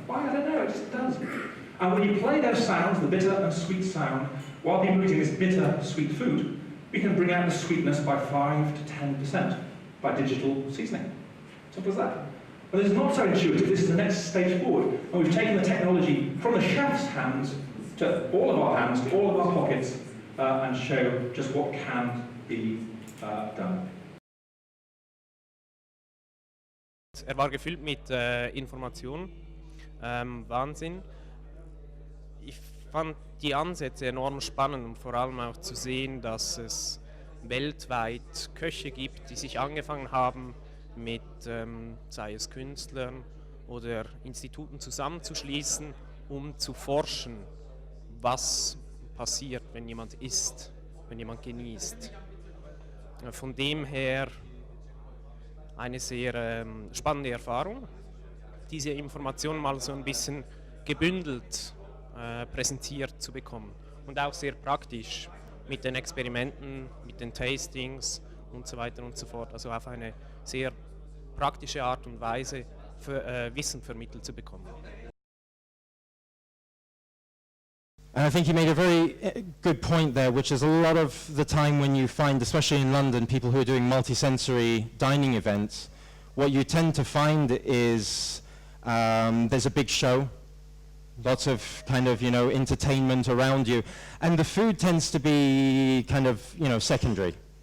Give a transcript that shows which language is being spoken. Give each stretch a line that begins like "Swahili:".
English: Why? I don't know, it just does. And when you play those sounds, the bitter and sweet sound, while people are eating this bitter, sweet food, we can bring out the sweetness by 5 to 10% by digital seasoning. Simple as that. But this is not so intuitive, this is the next stage forward. And we've taken the technology from the chef's hands to all of our hands, to all of our pockets, and show just what can be done.
German: War gefüllt mit Informationen, Wahnsinn. Ich fand die Ansätze enorm spannend und vor allem auch zu sehen, dass es weltweit Köche gibt, die sich angefangen haben, mit sei es Künstlern oder Instituten zusammenzuschließen, um zu forschen, was passiert, wenn jemand isst, wenn jemand genießt. Von dem her eine sehr spannende Erfahrung, diese Informationen mal so ein bisschen gebündelt präsentiert zu bekommen und auch sehr praktisch mit den Experimenten, mit den Tastings und so weiter und so fort, also auf eine sehr praktische Art und Weise für Wissen vermittelt zu bekommen.
English: And I think you made a very good point there, which is a lot of the time when you find, especially in London, people who are doing multi-sensory dining events, what you tend to find is there's a big show, lots of kind of, entertainment around you. And the food tends to be kind of, secondary.